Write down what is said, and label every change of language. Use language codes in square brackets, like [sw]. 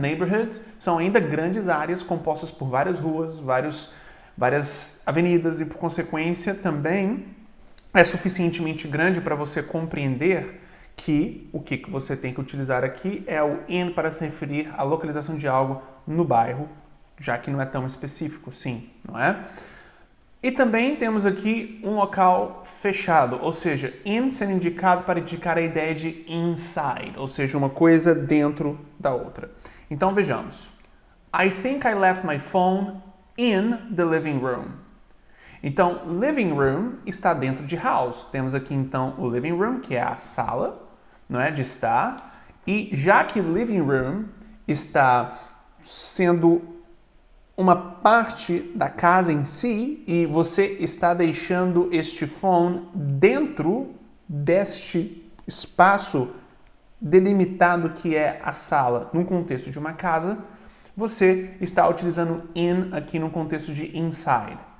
[pt] Neighborhoods são ainda grandes áreas compostas por várias ruas, várias avenidas e, por consequência, também é suficientemente grande para você compreender que o que você tem que utilizar aqui é o in para se referir à localização de algo no bairro, já que não é tão específico, sim, não é? E também temos aqui um local fechado, ou seja, in sendo indicado para indicar a ideia de inside, ou seja, uma coisa dentro da outra. Então vejamos. [en] I think I left my phone in the living room. [pt] Então, living room está dentro de house. Temos aqui então o living room, que é a sala, não é, de estar. E já que living room está sendo uma parte da casa em si e você está deixando este phone dentro deste espaço delimitado que é a sala, num contexto de uma casa, você está utilizando in aqui no contexto de inside.